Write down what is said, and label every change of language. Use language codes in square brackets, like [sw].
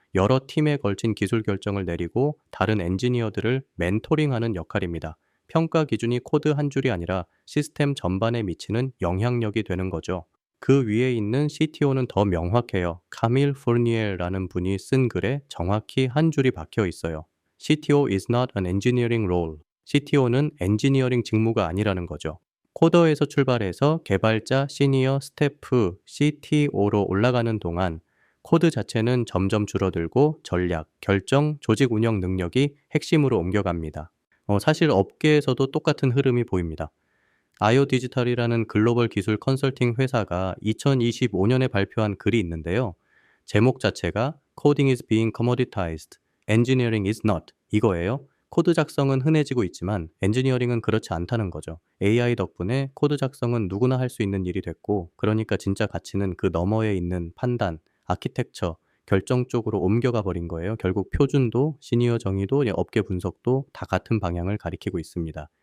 [ko] 여러 팀에 걸친 기술 결정을 내리고 다른 엔지니어들을 멘토링하는 역할입니다. 평가 기준이 코드 한 줄이 아니라 시스템 전반에 미치는 영향력이 되는 거죠. 그 위에 있는 CTO는 더 명확해요. 카밀 포르니에라는 분이 쓴 글에 정확히 한 줄이 박혀 있어요. [en] CTO is not an engineering role. [ko] CTO는 엔지니어링 직무가 아니라는 거죠. 코더에서 출발해서 개발자, 시니어, 스태프, CTO로 올라가는 동안 코드 자체는 점점 줄어들고 전략, 결정, 조직 운영 능력이 핵심으로 옮겨갑니다. 사실 업계에서도 똑같은 흐름이 보입니다. 아이오 디지털이라는 글로벌 기술 컨설팅 회사가 2025년에 발표한 글이 있는데요. 제목 자체가 [en] Coding is being commoditized, Engineering is not [ko] 이거예요. 코드 작성은 흔해지고 있지만 엔지니어링은 그렇지 않다는 거죠. AI 덕분에 코드 작성은 누구나 할 수 있는 일이 됐고, 그러니까 진짜 가치는 그 너머에 있는 판단, 아키텍처, 결정 쪽으로 옮겨가 버린 거예요. 결국 표준도, 시니어 정의도, 업계 분석도 다 같은 방향을 가리키고 있습니다.